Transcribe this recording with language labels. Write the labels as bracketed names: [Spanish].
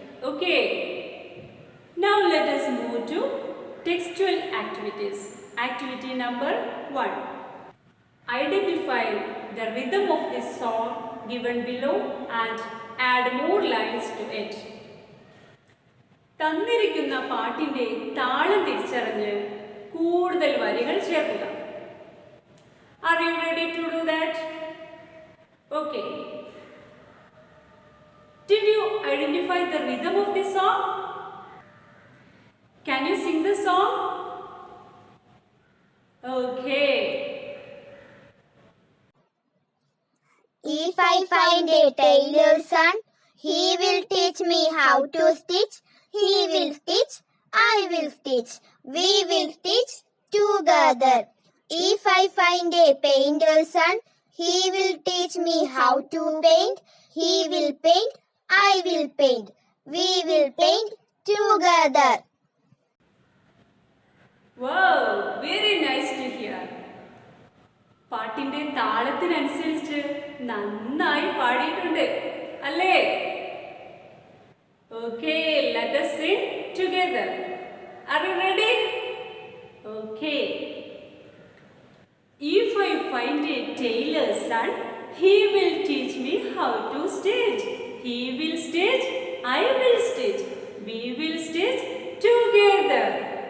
[English] Okay? Now let us move to textual activities. Activity number 1. Identify the rhythm of this song given below and add more lines to it. [Malayalam] തന്നിരിക്കുന്ന പാട്ടിൻ്റെ താളം തിരിച്ചറിഞ്ഞ് കൂടുതൽ വരികൾ ചേർക്കുക. [English] Are you ready to do that? Okay. Did you identify the rhythm of this song? Can you sing the song? Okay. If I find a tailor's son, he will teach me how to stitch. He will stitch, I will stitch. We will stitch together. If I find a painter's son, he will teach me how to paint. He will paint, I will paint. We will paint together. Wow, very nice to hear. [Malayalam] പാട്ടിൻ്റെ താളത്തിനനുസരിച്ച് നന്നായി പാടിയിട്ടുണ്ട് അല്ലേ? [English] Okay, let us sing together. Are you ready? Okay. If I find a tailor's son, he will teach me how to stitch. He will stitch, I will stitch. We will stitch together.